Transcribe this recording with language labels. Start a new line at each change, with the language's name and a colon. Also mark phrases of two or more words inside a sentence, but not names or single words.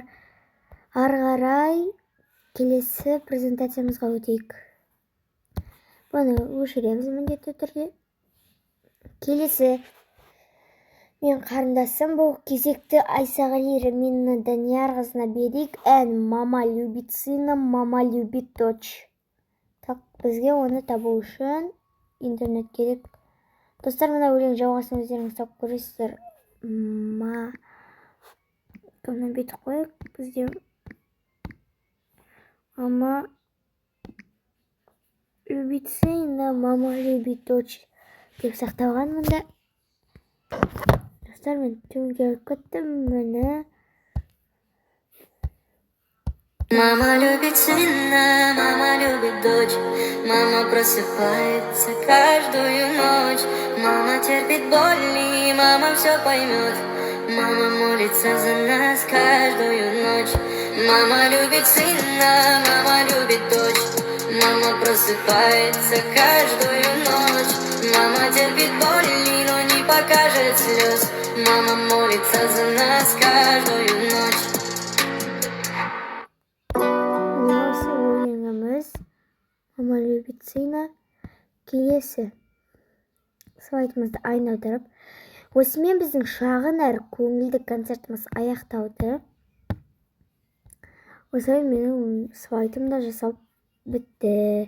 Kazakh: Ары қарай келесі презентациямызға өтейік. Бұны өшіреміз міндетті түрде. Келесі мен қарындасым, бұл кезекті Айсағали Рамина Данияр қызына берейік.
Russian: Ән «Мама любит сына, мама любит дочь».
Kazakh: Так, бізге оны табу үшін интернет керек. Достар, мына өлең жалғасын өздеріңіз тауып көресіздер. Кімнен бетіп қойық бізде.
Russian: Мама любит сына, мама любит дочь
Kazakh: деп сақталған мұнда. Достар, мен төңге күттім мұны.
Russian: Мама любит сына, мама любит дочь. Мама просыпается каждую ночь. Мама терпит боль, и мама все поймет. Мама молится за нас каждую ночь. Мама любит сына, мама любит дочь. Мама просыпается каждую ночь. Мама терпит боль, но не покажет слез. Мама молится за нас каждую ночь.
Kazakh: медицина. Келесі слайдымызды айналдырып, осымен біздің шағын әрі көңілді концертіміз аяқталды. Осылай менің слайдым да жасалып бітті.